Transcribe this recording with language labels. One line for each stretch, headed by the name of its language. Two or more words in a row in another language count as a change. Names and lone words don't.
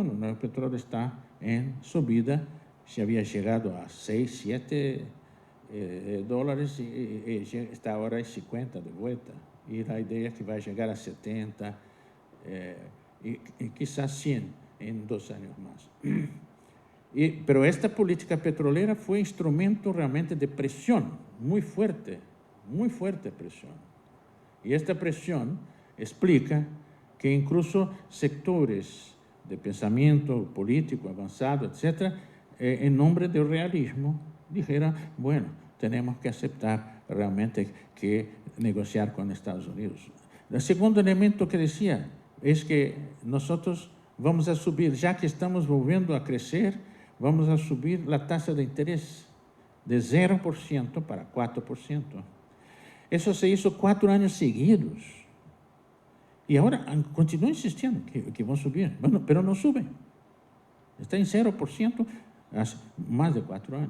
Portuguese: O petróleo está em subida, se havia chegado a 6, 7 dólares e está agora em 50 de volta. E a ideia é que vai chegar a 70 e quizás 100 em 2 anos mais.
Spanish: Pero esta política petrolera
Portuguese: foi instrumento realmente de pressão muito forte pressão. E esta pressão explica que incluso sectores de pensamento político avançado, etc., em nome do realismo,
Spanish: dijeron, bueno,
Portuguese: temos que aceitar realmente que negociar com os Estados Unidos. O segundo elemento
Spanish: que decía es que nosotros vamos a subir,
Portuguese: já que estamos
Spanish: volviendo a crescer, vamos a subir a taxa de interés de 0% para 4%.
Portuguese: Isso
Spanish: se hizo
Portuguese: 4 anos seguidos. E agora continuam insistindo que vão subir, mas não subem. Está em 0% há mais de 4 anos.